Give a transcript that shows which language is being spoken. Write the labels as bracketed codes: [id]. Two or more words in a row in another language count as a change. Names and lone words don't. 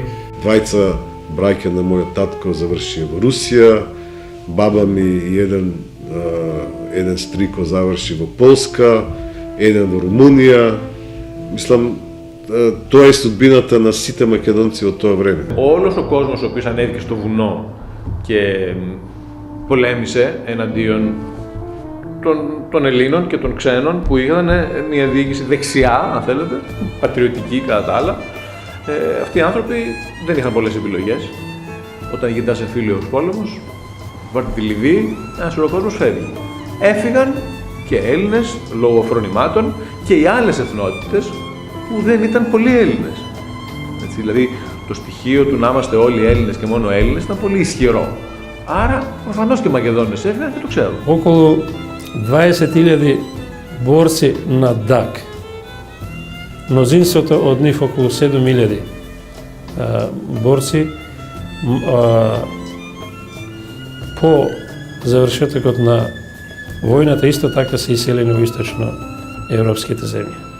[mk] Двајца браќа на мојот татко завршија во Русија, баба ми и еден стрико заврши во Полска, еден во Румунија. Мислам, тоа е судбината на сите македонци од тоа време. [el] Όλος ο κόσμος ο οποίος ανέβηκε στο βουνό και πολέμησε εναντίον των Ελλήνων και των ξένων που είχαν μια διοίκηση δεξιά, αν θέλετε, πατριωτική κατά τα άλλα, αυτοί οι άνθρωποι δεν είχαν πολλές επιλογές. Όταν γυρνάς εμφύλιος πόλεμος, βάρτε τη Λιβύη, ένας ολοκόσμος φεύγει. Έφυγαν και Έλληνες λόγω φρονημάτων και οι άλλες εθνότητες που δεν ήταν πολλοί Έλληνες. Έτσι, δηλαδή το στοιχείο του να είμαστε όλοι Έλληνες και μόνο Έλληνες ήταν πολύ ισχυρό. Άρα, προφανώς και οι Μακεδόνες έφυγαν και το ξέρουν. [mk] Околу 20.000 борци на ДАК. Мнозинството од нив, околу 7.000 борци, по завршетокот на војната исто така се иселени во источно европските земји.